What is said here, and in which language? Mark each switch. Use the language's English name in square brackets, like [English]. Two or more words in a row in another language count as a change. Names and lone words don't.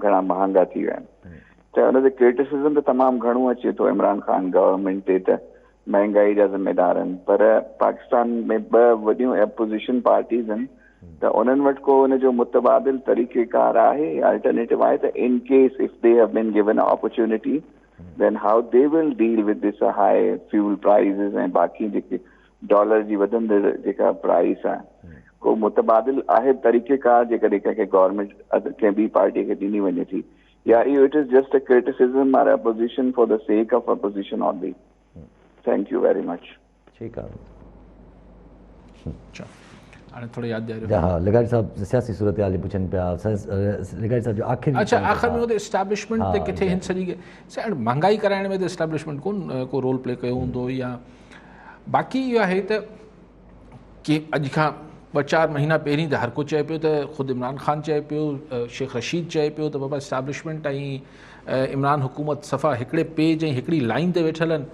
[Sindhi] घणा महांगा थी विया आहिनि, त हुनते क्रिटिसिज़म त तमामु घणो अचे थो [English] Imran Khan government [Sindhi] ते त महांगाई जा ज़िम्मेदार आहिनि, पर पाकिस्तान में 2 वॾियूं [English] opposition parties [Sindhi] आहिनि, त उन्हनि वटि को हुनजो मुतबादिल तरीक़ेकार आहे, अल्टरनेटिव आहे त [English] in case if they have been given opportunity then how they will deal with this high fuel prices [Sindhi] and बाकी जेके डॉलर जी वधंदड़ जेका प्राइस आहे को मुतबादिल आहे तरीक़ेकार जेकॾहिं कंहिंखे गवर्नमेंट कंहिं ॿी पार्टीअ खे ॾिनी वञे थी, या इहो [English] it is just a criticism or opposition for the sake of opposition only. Thank you very much. [Sindhi] ठीकु आहे। हाणे थोरो यादि ॾियारियो। हाँ, लगारी साहब सियासी सूरत हाल पुछनि पिया, लगारी साहब जो आख़िर अच्छा आख़िर में एस्टैब्लिशमेंट ते किथे हिन सॼी महांगाई कराइण में त एस्टैब्लिशमेंट को रोल प्ले कयो हूंदो, या बाक़ी इहो आहे त कि अॼु खां 2-4 महीना पहिरीं त हर को चए पियो त ख़ुदि इमरान ख़ान चए पियो, शेख रशीद चए पियो त बाबा एस्टैब्लिशमेंट ऐं इमरान हुकूमत सफ़ा हिकिड़े पेज ऐं हिकिड़ी लाइन ते वेठल आहिनि।